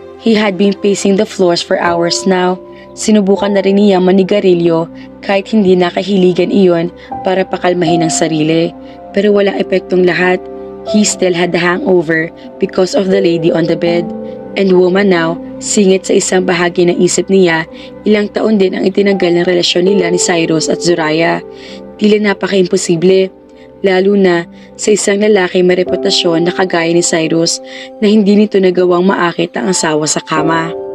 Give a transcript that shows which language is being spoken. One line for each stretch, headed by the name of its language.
English: He had been pacing the floors for hours now.
Filipino: Sinubukan na rin niya manigarilyo kahit hindi nakahiligan iyon para pakalmahin ang sarili. Pero walang epektong lahat.
English: He still had the hangover because of the lady on the bed. And woman now,
Filipino: singit sa isang bahagi ng isip niya, ilang taon din ang itinagal ng relasyon nila ni Cyrus at Zoraya. Tila napaka-imposible, lalo na sa isang lalaki may reputasyon na kagaya ni Cyrus na hindi nito nagawang maakit ang asawa sa kama.